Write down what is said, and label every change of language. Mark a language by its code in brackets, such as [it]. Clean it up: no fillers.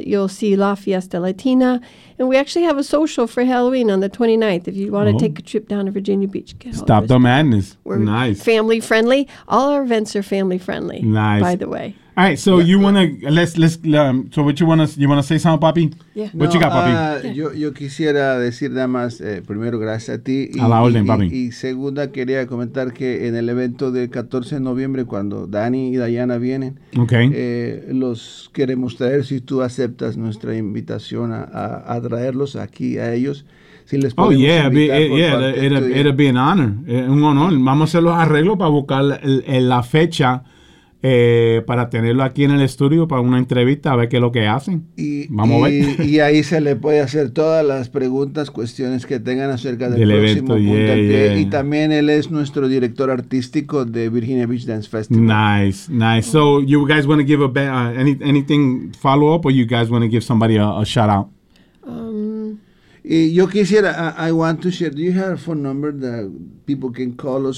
[en] You'll see La Fiesta Latina. And we actually have a social for Halloween on the 29th. If you want to take a trip down to Virginia Beach, get home. Stop the Madness. We're nice. Family friendly. All our events are family friendly, nice, by the way. All right, so so what you want to say something, Papi? Yeah. What no, you got, Papi? [es] Yo quisiera decir nada más, primero, gracias a ti. A la orden, Papi. Y segunda, quería comentar que en el evento del 14 de noviembre, cuando Dani y Dayana vienen, los queremos traer, si tú aceptas nuestra invitación a traerlos aquí a ellos. Si les podemos [en] it'll be an honor, [es] un honor. Vamos a hacer los arreglos para buscar la fecha. Para tenerlo aquí en el estudio para una entrevista, a ver qué es lo que hacen. Y ahí se le puede hacer todas las preguntas, cuestiones que tengan acerca del próximo evento. Y también él es nuestro director artístico de Virginia Beach Dance Festival. [en] Nice. So you guys want to give anything follow up, or you guys want to give somebody a shout out? [es] Yo quisiera, [en] I want to share, do you have a phone number that people can call us?